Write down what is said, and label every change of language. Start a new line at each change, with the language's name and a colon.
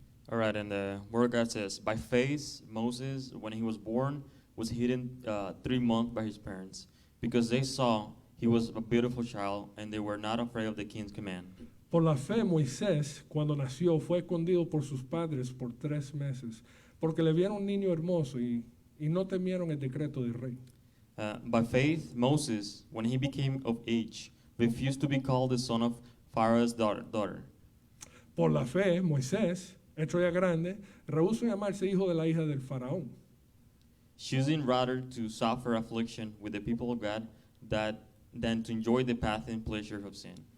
English: All right, and the word of God says, by faith, Moses, when he was born, was hidden 3 months by his parents, because they saw he was a beautiful child, and they were not afraid of the king's command.
Spanish: Por la fe, Moisés, cuando nació, fue escondido por sus padres por 3 meses, porque le vieron un niño hermoso y no temieron el decreto del rey.
English: By faith, Moses, when he became of age, refused to be called the son of Pharaoh's daughter.
Spanish: Por la fe, Moisés, hecho ya grande, rehusó llamarse hijo de la hija del faraón,
English: choosing rather to suffer affliction with the people of God than to enjoy the path and pleasure of sin.